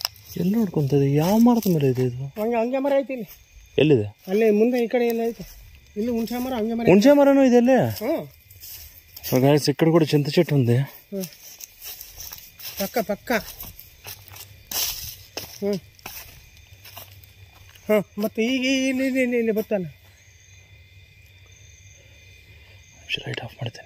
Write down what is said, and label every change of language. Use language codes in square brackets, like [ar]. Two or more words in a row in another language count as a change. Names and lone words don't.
[kn] ಎಲ್ಲಿ ನೋಡ್ಕೊಂತದೆ? ಯಾವ ಮರದ ಮೇಲೆ ಇದೆ ಇದು? ಹಂಗೆ ಮರ ಐತಿ ಇಲ್ಲಿ. ಎಲ್ಲಿದೆ? ಅಲ್ಲೇ ಮುಂದೆ ಈ ಕಡೆ ಎಲ್ಲ ಐತೆ. ಇಲ್ಲಿ ಹುಣಸೆ ಮರ, ಹಂಗೆ ಮರ. ಹುಣಸೆ ಮರನೂ ಇದೆ ಅಲ್ಲೇ. ಹ್ಞೂ [te] గాయస్ ఇక్కడ కూడా చింత చెట్టు ఉంది. [kn] పక్క ಮತ್ತೆ ಈಗ ಇಲ್ಲಿ ಬರ್ತಾನೆ. ಲೈಟ್ ಆಫ್ ಮಾಡ್ತೇನೆ.